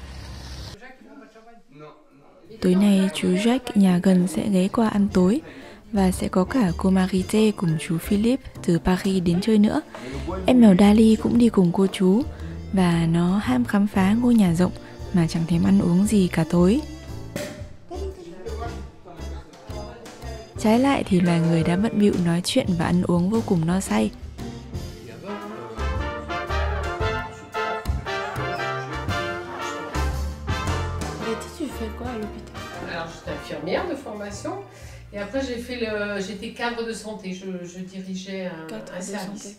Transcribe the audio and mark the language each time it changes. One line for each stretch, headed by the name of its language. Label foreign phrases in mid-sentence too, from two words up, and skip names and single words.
Vietnamese: Tối nay chú Jack nhà gần sẽ ghé qua ăn tối, và sẽ có cả cô Marité cùng chú Philippe từ Paris đến chơi nữa. Em mèo Dali cũng đi cùng cô chú, và nó ham khám phá ngôi nhà rộng mà chẳng thèm ăn uống gì cả tối. Trái lại thì loài người đã bận bịu nói chuyện và ăn uống vô cùng no say.
French: Tu fais quoi à l'hôpital? Alors j'étais infirmière de formation et après j'étais cadre de santé, je dirigeais un service.